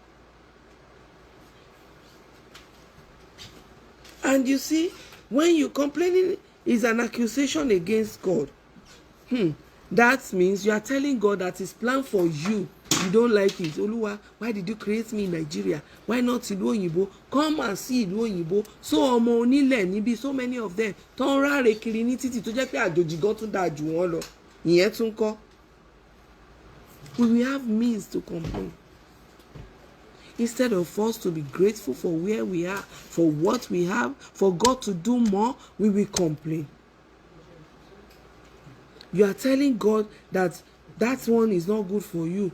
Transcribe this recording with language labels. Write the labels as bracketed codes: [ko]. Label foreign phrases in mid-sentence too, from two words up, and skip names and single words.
[en] And you see, when you complaining is an accusation against God. That means you are telling God that his plan for you, you don't like it. Oluwa, why did you create me in Nigeria? Why not [yo] ìlú òyìnbó? [en] Come and see [yo] ìlú òyìnbó. So ọmọ onílẹ̀ níbi, [en] so many of them [yo] tó ń ráre kiri ní títì tó jẹ́ pé àjòjì gan tún dáa jù wọ́n lọ. Ìyẹn tún kọ́. [en] We will have means to complain. Instead of us to be grateful for where we are, for what we have, for God to do more, we will complain. You are telling God that that one is not good for you.